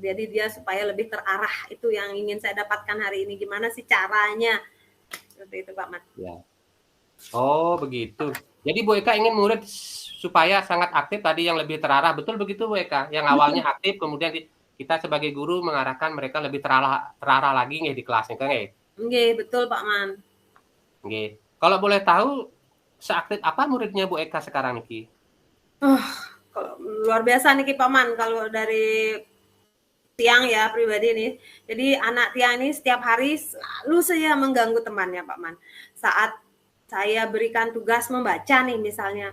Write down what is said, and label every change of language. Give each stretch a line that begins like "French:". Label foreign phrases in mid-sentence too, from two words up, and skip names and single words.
Indonesian: Jadi dia supaya lebih terarah itu yang ingin saya dapatkan hari ini gimana sih caranya seperti itu Pak Man. Ya. Oh, begitu. Jadi Bu Eka ingin murid supaya sangat aktif tadi yang lebih terarah. Betul begitu Bu Eka? Yang awalnya aktif kemudian kita sebagai guru mengarahkan mereka lebih terarah, terarah lagi nih di kelasnya kan nggih? Nggih, betul Pak Man. Nggih. Kalau boleh tahu seaktif apa muridnya Bu Eka sekarang niki? Oh, kalau luar biasa nih Pak Man kalau dari Tiang ya pribadi nih. Jadi anak Tiang ini setiap hari selalu saya mengganggu temannya Pak Man. Saat saya berikan tugas membaca nih misalnya.